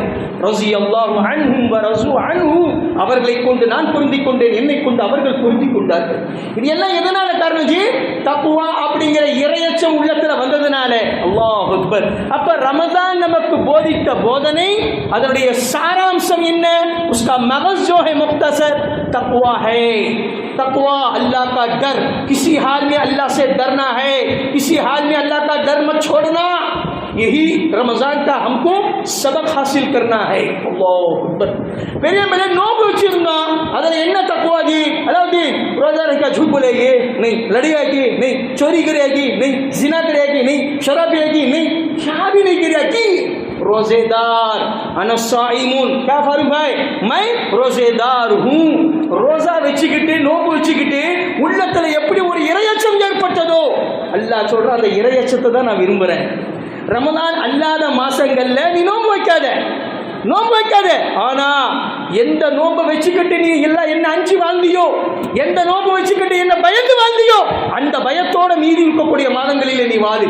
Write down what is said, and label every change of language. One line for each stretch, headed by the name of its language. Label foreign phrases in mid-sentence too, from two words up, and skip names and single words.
Arabic: رضي الله عنهم و رضوا عنه,
Tamil: அவர்களை கொண்டு நான் பொருந்திக் கொண்டேன், என்னை கொண்டு அவர்கள் பொருந்திக் கொண்டார்கள். இது எல்லாம் எதனால காரணம் ஜி? தக்வா அப்படிங்கிற இறையச்சம் உள்ளத்துல வந்ததுனால.
Arabic: الله أكبر.
Tamil: அப்ப ரமதான் நமக்கு போதித்த போதனை, அதனுடைய சாராம்சம் என்ன?
Urdu: اس کا مغز جو ہے مختصر تقویٰ ہے. تقویٰ اللہ کا ڈر، کسی حال میں اللہ سے ڈرنا ہے، کسی حال میں اللہ کا ڈر مت چھوڑنا. یہی رمضان کا ہم کو سبق حاصل کرنا ہے.
Arabic: الله أكبر.
Urdu: میرے میں نے
Tamil: नोंबு வச்சிருந்தோம், அதுல என்ன தக்வா जी?
Urdu: அதாவது روزہ رکھا جھوٹ بولے گی نہیں، لڑے گی نہیں، چوری کرے گی نہیں، زنا کرے گی نہیں، شراب پیئے گی نہیں، کیا بھی نہیں کرے گی. روزے دار انسائمن، کیا فاروق بھائی، میں روزے دار ہوں.
Tamil: ரோசா வச்சுக்கிட்டு நோம்பு வச்சுக்கிட்டு உள்ளத்துல எப்படி ஒரு இறையச்சம் ஏற்பட்டதோ, அல்லாஹ் சொல்ற அந்த இறையச்சத்தை தான் நான் விரும்புறேன். ரமலான் அல்லாத மாசங்கள்ல நீ நோம்பு வைக்காத, நோம்பு வைக்காத. ஆனா எந்த நோம்பை வச்சுக்கிட்டு நீ எல்லாம் என்ன அஞ்சு வாழ்ந்தியோ, எந்த நோம்பு வச்சுக்கிட்டு என்ன பயந்து வாழ்ந்தியோ, அந்த பயத்தோட மீறி இருக்கக்கூடிய மாதங்களிலே நீ வாழு.